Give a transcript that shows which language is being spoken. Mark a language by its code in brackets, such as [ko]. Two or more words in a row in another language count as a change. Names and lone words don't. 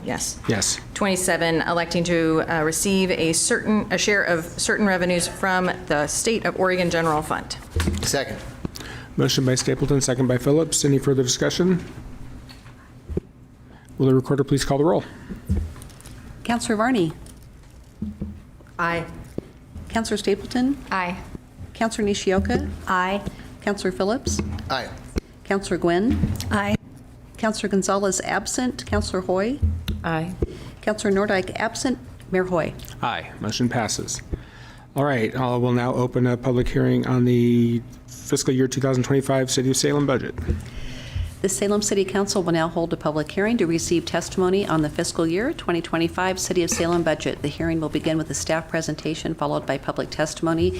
[en] Yes. Yes. 27, electing to receive a share of certain revenues from the State of Oregon General Fund. Second. Motion by Stapleton, second by Phillips. Any further discussion? Will the recorder please call the roll? Councilor Varney. Aye. Councilor Stapleton. Aye. Councilor Nishioka. Aye. Councilor Phillips. Aye. Councilor Gwynn. Aye. Councilor Gonzalez absent. Councilor Hoy. Aye. Councilor Nordyke absent. Mayor Hoy. Aye. Motion passes. All right, we'll now open a public hearing on the fiscal year 2025 City of Salem budget. The Salem City Council will now hold a public hearing to receive testimony on the fiscal year 2025 City of Salem budget. The hearing will begin with a staff presentation followed by public testimony.